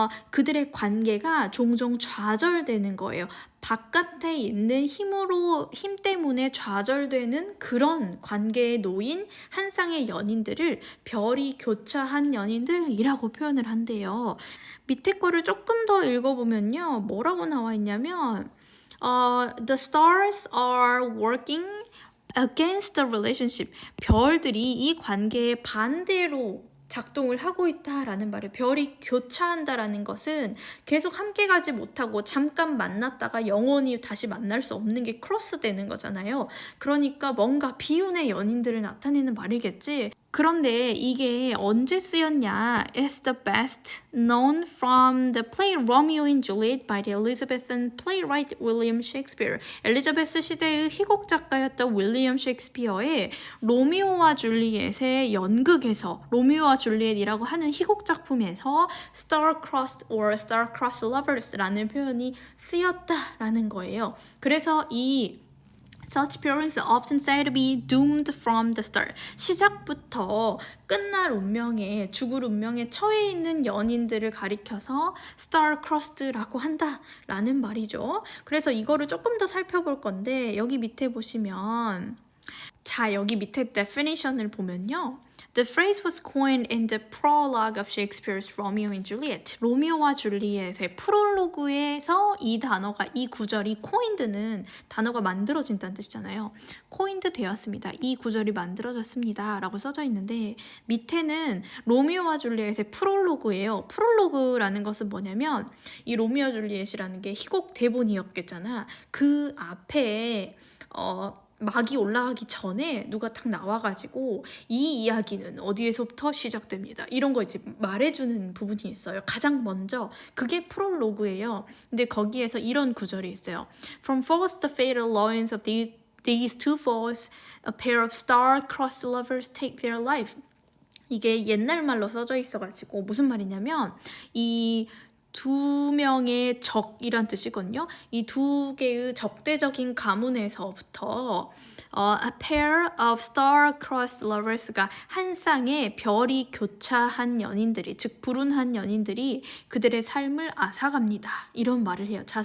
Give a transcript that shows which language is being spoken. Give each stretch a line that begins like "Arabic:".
Korean: 그들의 관계가 종종 좌절되는 거예요. 바깥에 있는 힘 때문에 좌절되는 그런 관계에 놓인 한 쌍의 연인들을 별이 교차한 연인들이라고 표현을 한대요. 밑에 거를 조금 더 읽어보면요. 뭐라고 나와 있냐면
English: the stars are working against the relationship.
Korean: 별들이 이 관계에 반대로 작동을 하고 있다라는 말이에요. 별이 교차한다라는 것은 계속 함께 가지 못하고 잠깐 만났다가 영원히 다시 만날 수 없는 게 크로스 되는 거잖아요. 그러니까 뭔가 비운의 연인들을 나타내는 말이겠지. 그런데 이게 언제 쓰였냐?
English: It's the best known from the play Romeo and Juliet by the Elizabethan playwright William Shakespeare.
Korean: 엘리자베스 시대의 희곡 작가였던 윌리엄 셰익스피어의 로미오와 줄리엣의 연극에서 로미오와 줄리엣이라고 하는 희곡 작품에서
English: star-crossed or star-crossed lovers
Korean: 라는 표현이 쓰였다라는 거예요. 그래서 이
English: Such parents are often said to be doomed from the start.
Korean: 시작부터 끝날 운명에, 죽을 운명에 처해 있는 연인들을 가리켜서 star-crossed라고 한다라는 말이죠. 그래서 이거를 조금 더 살펴볼 건데 여기 밑에 보시면 자, 여기 밑에 definition을 보면요.
English: The phrase was coined in the prologue of Shakespeare's Romeo and Juliet.
Korean: 로미오와 줄리엣의 프롤로그에서 이 단어가, 이 구절이 coined는 단어가 만들어진다는 뜻이잖아요. coined 되었습니다. 이 구절이 만들어졌습니다. 라고 써져 있는데 밑에는 로미오와 줄리엣의 프롤로그예요. 프롤로그라는 것은 뭐냐면 이 로미오와 줄리엣이라는 게 희곡 대본이었겠잖아. 그 앞에 막이 올라가기 전에 누가 딱 나와가지고 이 이야기는 어디에서부터 시작됩니다. 이런 거 이제 말해주는 부분이 있어요. 가장 먼저 그게 프롤로그예요. 근데 거기에서 이런 구절이 있어요.
English: From forth the fatal alliance of these two foes, a pair of star-crossed lovers take their life.
Korean: 이게 옛날 말로 써져 있어가지고 무슨 말이냐면 이 두 명의 적이란 뜻이거든요. 이 두 개의 적대적인 가문에서부터
English: a pair of star-crossed lovers
Korean: 가 한 쌍의 별이 교차한 연인들이, 즉 불운한 연인들이 그들의 삶을 앗아갑니다. 이런 말을 해요.